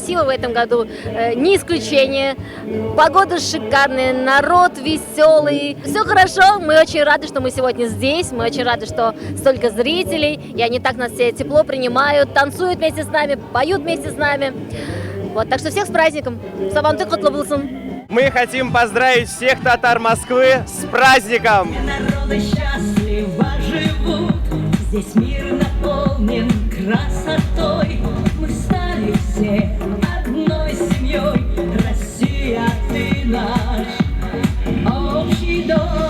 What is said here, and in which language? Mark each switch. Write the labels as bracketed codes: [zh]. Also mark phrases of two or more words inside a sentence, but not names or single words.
[ru] В этом году не исключение. Погода шикарная, народ веселый. Все хорошо, мы очень рады, что мы сегодня здесь. Мы очень рады, что столько зрителей. И они так нас все тепло принимают, танцуют вместе с нами, поют вместе с нами. Вот, так что всех с праздником. [tt] Сабантуй котлы булсын. [ru] Мы хотим поздравить всех татар Москвы с праздником! Народы счастливо живут, здесь мир наполнен красотой. Мы стали все одной семьей, Россия, ты наш общий дом.